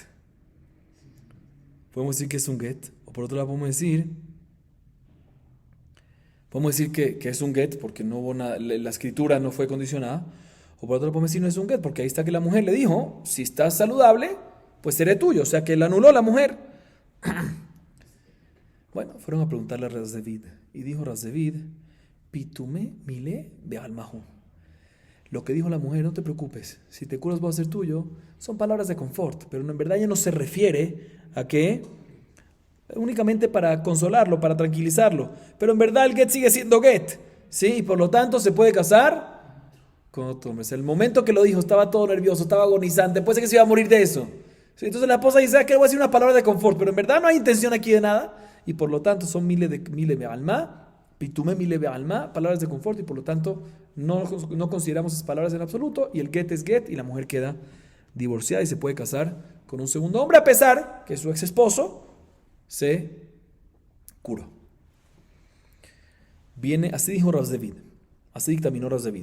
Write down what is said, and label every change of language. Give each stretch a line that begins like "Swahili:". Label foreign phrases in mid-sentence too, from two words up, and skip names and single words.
Spanish: Podemos decir que es un get. O por otro lado podemos decir que es un get porque no hubo nada, la escritura no fue condicionada. O por otro lado podemos decir no es un get porque ahí está que la mujer le dijo, si estás saludable, pues seré tuyo. O sea que la anuló la mujer. Bueno, fueron a preguntarle a Razdevid y dijo Razdevid,
Aramaic: פיטומי מילי בעלמא הוא.
Spanish: Lo que dijo la mujer, no te preocupes, si te curas voy a ser tuyo, son palabras de confort, pero en verdad ya no se refiere a que únicamente para consolarlo, para tranquilizarlo, pero en verdad el get sigue siendo get, ¿sí? Y por lo tanto se puede casar con otro hombre. El momento que lo dijo estaba todo nervioso, estaba agonizante, puede ser que se iba a morir de eso. ¿Sí? Entonces la esposa dice, que voy a decir una palabra de confort, pero en verdad no hay intención aquí de nada, y por lo tanto son
Aramaic: מילי בעלמא, פיטומי מילי בעלמא,
Spanish: palabras de confort, y por lo tanto no consideramos esas palabras en absoluto, y el get es get, y la mujer queda divorciada y se puede casar con un segundo hombre, a pesar que su ex esposo se curó. Viene, así dijo Razdevid, así dictaminó Razdevid.